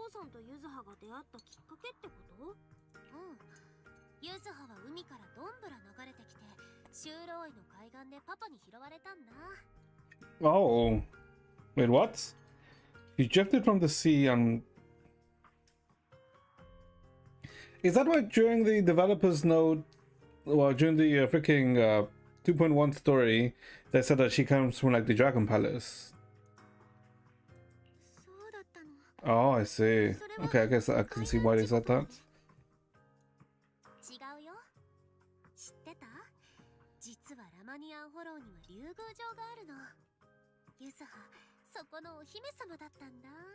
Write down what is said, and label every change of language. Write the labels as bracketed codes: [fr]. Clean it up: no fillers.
[ja] んとユズハが出会ったきっかけってこと？うん。ユズハは海からどんぶら流れてきて、修道院の海岸でパパに拾われたんだ。 [en] Oh, wait, what? You drifted from the sea and is that why during the developers note, well, during the freaking 2.1 story, they said that she comes from like the Dragon Palace? [ja] そうだったの。 [en] Oh, I see. Okay, I guess I can see why they said that. [ja] 違うよ。知ってた？実はラマニアンホローには竜宮城があるの。ユズハ、そこのお姫様だったんだ。